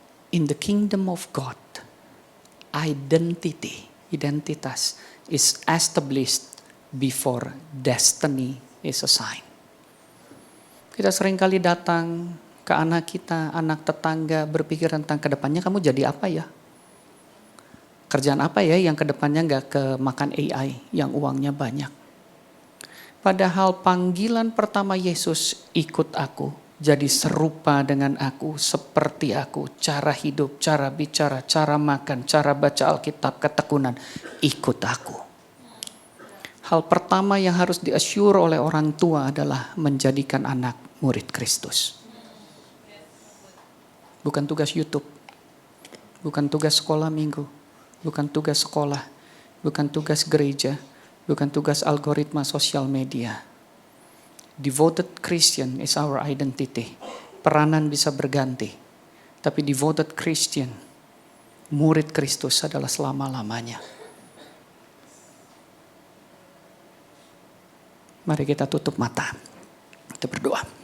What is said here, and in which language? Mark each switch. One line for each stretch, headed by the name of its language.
English: In the kingdom of God, identitas is established before destiny is assigned.
Indonesian: Kita seringkali datang ke anak kita, anak tetangga, berpikir tentang kedepannya kamu jadi apa ya? Kerjaan apa ya yang kedepannya gak kemakan AI yang uangnya banyak. Padahal panggilan pertama Yesus, ikut aku, jadi serupa dengan aku, seperti aku, cara hidup, cara bicara, cara makan, cara baca Alkitab, ketekunan, ikut aku. Hal pertama yang harus di-assure oleh orang tua adalah menjadikan anak murid Kristus. Bukan tugas YouTube, bukan tugas sekolah minggu, bukan tugas sekolah, bukan tugas gereja, bukan tugas algoritma sosial media.
English: Devoted Christian is our identity.
Indonesian: Peranan bisa berganti, tapi
English: devoted Christian,
Indonesian: murid Kristus adalah selama-lamanya. Mari kita tutup mata. Kita berdoa.